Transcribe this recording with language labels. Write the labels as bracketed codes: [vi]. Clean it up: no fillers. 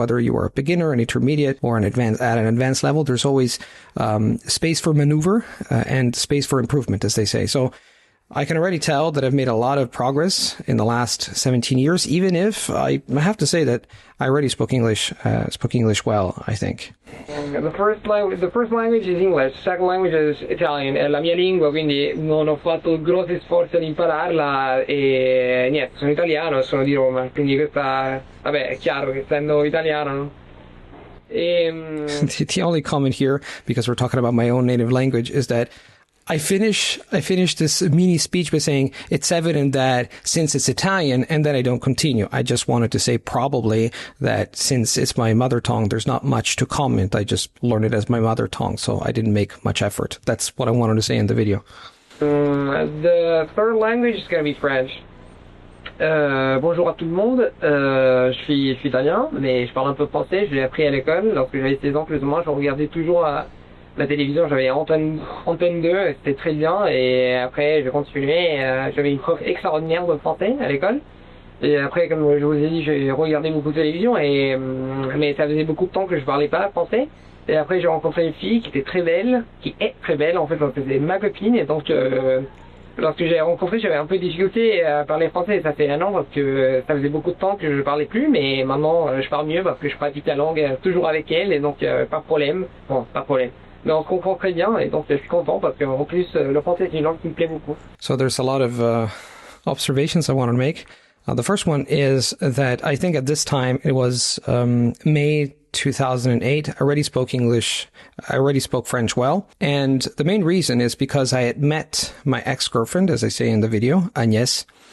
[en] Whether you are a beginner, an intermediate, or at an advanced level, there's always space for maneuver and space for improvement, as they say. So I can already tell that I've made a lot of progress in the last 17 years, even if I have to say that I already spoke English well, I think. The first language is English, second language is Italian, [it] è la mia lingua, quindi non ho fatto grossi sforzi ad impararla, e niente, sono italiano e sono di Roma, quindi questa, vabbè, è chiaro che essendo italiano, no? [en] The only comment here, because we're talking about my own native language, is that I finish this mini speech by saying it's evident that since it's Italian, and then I don't continue. I just wanted to say probably that since it's my mother tongue, there's not much to comment. I just learned it as my mother tongue, so I didn't make much effort. That's what I wanted to say in the video. The third language is going to be French. [fr] Bonjour à tout le monde, je suis italien, mais je parle un peu français, je l'ai appris à l'école. Lorsque j'avais 16 ans plus ou moins, je regardais toujours la télévision, j'avais Antenne 2, c'était très bien, et après j'ai continué, j'avais une prof extraordinaire de français à l'école. Et après, comme je vous ai dit, j'ai regardé beaucoup de télévision, mais ça faisait beaucoup de temps que je parlais pas français. Et après j'ai rencontré une fille qui était très belle, qui est très belle en fait, donc c'était ma copine, et donc lorsque j'ai rencontré, j'avais un peu de difficulté à parler français. Ça fait un an parce que ça faisait beaucoup de temps que je parlais plus, mais maintenant je parle mieux parce que je pratique la langue toujours avec elle, et donc pas de problème. Bon, pas de problème. Mais on se comprend très bien, et donc je suis content parce qu'en plus le français c'est une langue qui me plaît beaucoup. [en] So there's a lot of observations I want to make. The first one is that I think at this time it was May 2008. I already spoke English. I already spoke French well. And the main reason is because I had met my ex-girlfriend, as I say in the video, Agnès.